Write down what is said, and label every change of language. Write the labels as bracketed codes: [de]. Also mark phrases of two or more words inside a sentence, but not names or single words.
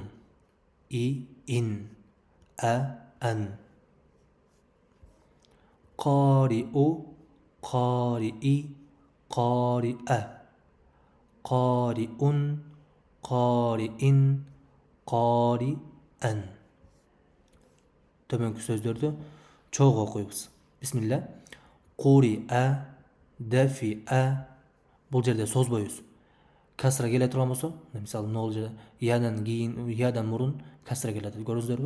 [ar] И, ин. Ан. قارئُ قارئِ قارئَ. قارئٌ قارئٍ, قارئًا. [ky] Төмөнкү сөздөрдү чогуу окуйбуз. [ar] بسم الله قُرِئَ دافِعَ. [ky] Бул жерде созбойбуз. Касра келе турган болсо, мисалы, мына жерде ядан кийин, ядан мурун касра келет, көрдүңүздөрбү?